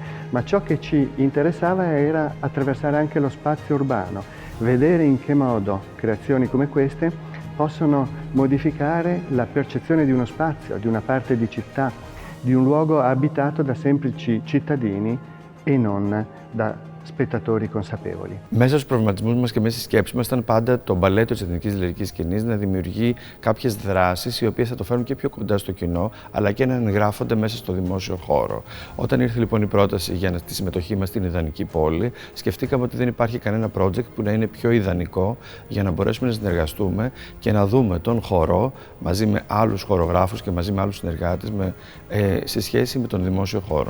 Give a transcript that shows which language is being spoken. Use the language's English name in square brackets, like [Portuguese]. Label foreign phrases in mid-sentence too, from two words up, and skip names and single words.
[Italian] Ma ciò che ci interessava era attraversare anche lo spazio urbano, vedere in che modo creazioni come queste possono modificare la percezione di uno spazio, di una parte di città, di un luogo abitato da semplici cittadini e non da spettatori consapevoli. [Greek] Μέσα στους προβληματισμούς μας και μέσα στις σκέψεις μας ήταν πάντα το μπαλέτο της εθνικής λυρικής σκηνής να δημιουργεί κάποιες δράσεις οι οποίες θα το φέρουν και πιο κοντά στο κοινό, αλλά και να εγγράφονται μέσα στο δημόσιο χώρο. Όταν ήρθε λοιπόν η πρόταση για τη συμμετοχή μας στην ιδανική πόλη, σκεφτήκαμε ότι δεν υπάρχει κανένα project που να είναι πιο ιδανικό για να μπορέσουμε να συνεργαστούμε και να δούμε τον χορό μαζί με άλλους χορογράφους και μαζί με άλλους συνεργάτες σε σχέση με τον δημόσιο χώρο.